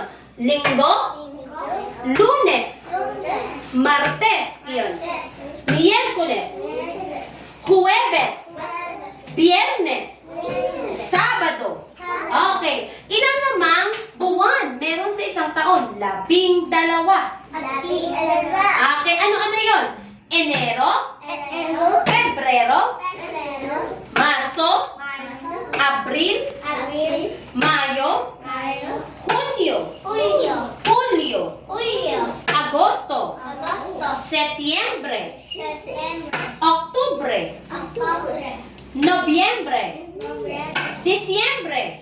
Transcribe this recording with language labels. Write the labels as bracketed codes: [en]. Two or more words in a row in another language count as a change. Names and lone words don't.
[tl] Linggo, Lunes, Martes. Yun. Miyerkules, Huwebes, Biyernes, Sabado. Okay. Ilang namang buwan meron sa isang taon? 12. Okay. Ano-ano yun? Enero, Pebrero, Marso, Abril, Mayo, Hunyo, Hulyo, Agosto, Setyembre, Oktubre, Nobyembre, Disyembre.